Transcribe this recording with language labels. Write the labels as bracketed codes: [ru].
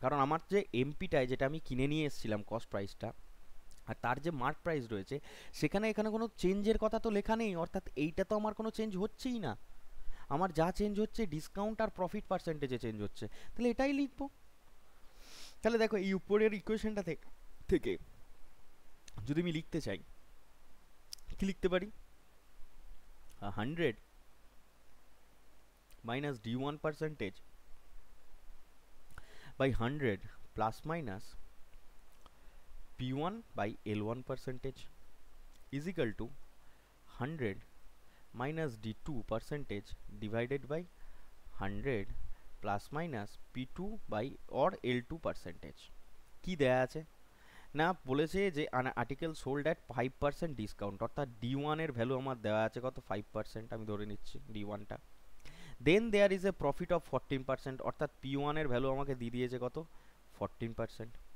[bn] কারণ আমার যে এমপিটায় যেটা আমি কিনে নিয়ে এসেছিলাম কস্ট প্রাইসটা, আর তার যে মার্ক প্রাইস রয়েছে, সেখানে এখানে কোনো চেঞ্জের কথা তো লেখা নেই, অর্থাৎ এইটা তো আমার কোনো চেঞ্জ হচ্ছেই না। আমার যা চেঞ্জ হচ্ছে ডিসকাউন্ট আর প্রফিট পার্সেন্টেজে চেঞ্জ হচ্ছে, তাহলে এটাই লিখবো। তাহলে দেখো এই উপরের ইকুয়েশনটা থেকে যদি আমি লিখতে চাই, কি লিখতে পারি? [en] 100 minus D1 percentage by 100 plus minus P1 বাই L1 percentage is equal to 100 minus D2 percentage divided by 100 plus minus P2 by or L2 percentage। [bn] কি দেয়া আছে না, বলেছে যে [en] an article sold at 5% discount, [bn] অর্থাৎ D1 এর value আমার দেওয়া আছে কত 5%, আমি ধরে নিচ্ছি D1 টা। [en] then there is a profit of 14%, [bn] অর্থাৎ P1 এর ভ্যালু আমাকে দিয়ে দিয়েছে কত 14%।